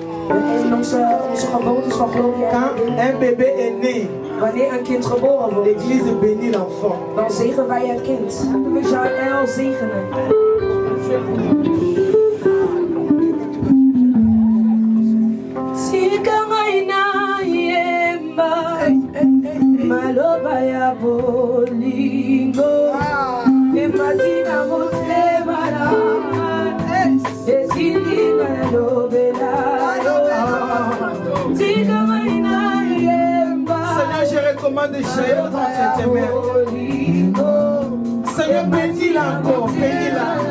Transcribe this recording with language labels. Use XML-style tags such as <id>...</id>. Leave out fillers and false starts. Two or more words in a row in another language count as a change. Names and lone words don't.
<fr>Quand un bébé est né,</fr> <nl>wanneer een kind geboren wordt,</nl> <fr>l'église bénit l'enfant.</fr> <nl>Dan zegenen wij het kind. We zullen El zegenen.</nl> <ln>Maloba ya bolingo, ematina motema.</ln> <fr>Seigneur, je recommande Jaël dans cette main. Seigneur, bénis-la encore, bénis-la.</fr>